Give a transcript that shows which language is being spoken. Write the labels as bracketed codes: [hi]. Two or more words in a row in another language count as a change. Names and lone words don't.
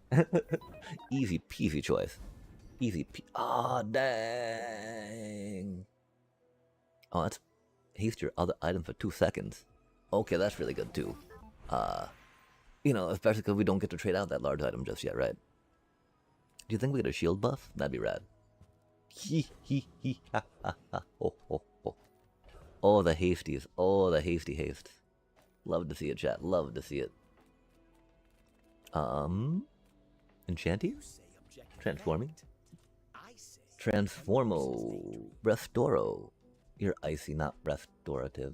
[en] Easy peasy choice. Easy ah, dang. Oh, that's haste your other item for 2 seconds. Okay, that's really good too. You know, especially because we don't get to trade out that large item just yet, right? Do you think we get a shield buff? That'd be rad. Ha ha ho ho ho. Oh, the hasties. Oh, the hasty haste. Love to see it, chat. Love to see it. Enchanty? Transforming? Transformo. Restoro. You're icy, not restorative.